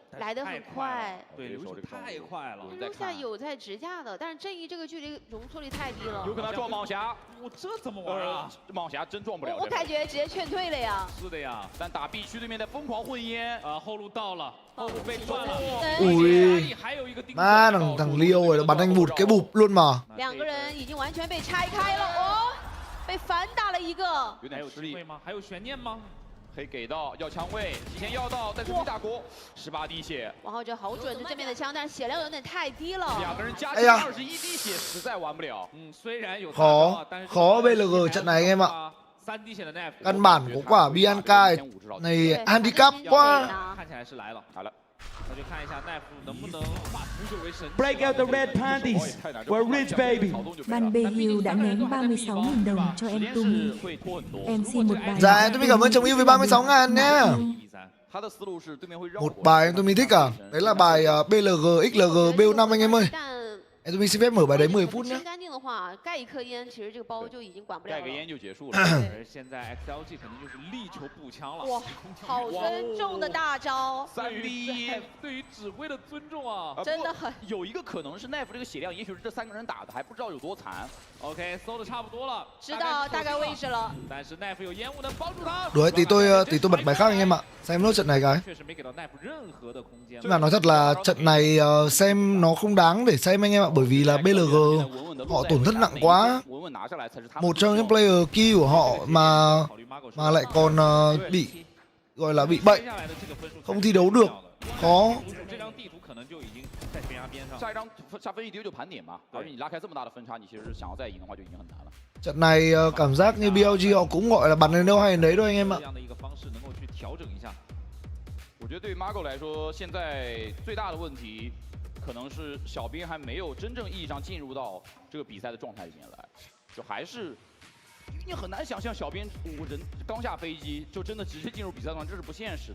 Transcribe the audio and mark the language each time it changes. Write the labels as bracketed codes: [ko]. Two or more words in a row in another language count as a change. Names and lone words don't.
[zh] 来得很快，对，流手太快了。留下有在直架的，但是正义这个距离容错率太低了。有可能撞蟒侠，我这怎么玩啊？蟒侠真撞不了。我感觉直接劝退了呀。是的呀，但打 B 区对面的疯狂混烟，后路到了，后路被断了。 [vi] Ui, má thằng Leo rồi bắn anh vụt cái bụp luôn mà. [zh] 2 个人已经完全被拆开了哦，被反打了一个。有点吃力吗？还有悬念吗？可以给到，要枪位，提前要到，但是没打过，18滴血。王浩哲好准，这正面的枪，但是血量有点太低了。 2个人加起来21滴血，实在玩不了。虽然有 [vi] khó BLG trận này anh em ạ. Căn bản của quả Bianca này handicap quá. [zh] 看起来是来了，来了。那就看一下奈夫能不能化腐朽为神。 [en] Break out the red panties, we're rich baby. [vi] Ban BHIU đã ném 36.000 đồng cho em Tumi. Em xin một bài. Dạ em Tumi cảm ơn chồng yêu với 36.000 nhé. Một bài em Tumi thích à? Đấy là bài BLG XLG BU5 anh em ơi. Em Tumi xin phép mở bài đấy 10 phút nhé. [zh] 的话，盖一颗烟，其实这个包就已经管不了了。盖个烟就结束了。而现在 XLG 肯定就是力求步枪了。哇，好尊重的大招！3v1，对于指挥的尊重啊，真的很。有一个可能是奈夫这个血量，也许是这3个人打的，还不知道有多残。 OK， 搜的差不多了，知道大概位置了。但是奈夫有烟雾能帮助他。 [vi] Rồi tí tôi bật bài khác anh em ạ. Xem nốt trận này cái. Nhưng mà nói thật là trận này xem nó không đáng để xem anh em ạ, bởi vì là BLG họ tổn thất nặng quá. Một trong những [en] player key [vi] của họ mà lại còn bị gọi là bị bệnh, không thi đấu được, khó. [zh] 下分一丢就盘点嘛，而且你拉开这么大的分差，你其实想要再赢的话就已经很难了。 [vi] Trận này cảm giác như BLG họ cũng gọi là bắn đến đâu hay đến đấy thôi anh em ạ. [zh] 我觉得对于 Margo 来说，现在最大的问题可能是小兵还没有真正意义上进入到这个比赛的状态里面来，就还是。你很难想象小编5人刚下飞机就真的直接进入比赛状态，这是不现实的。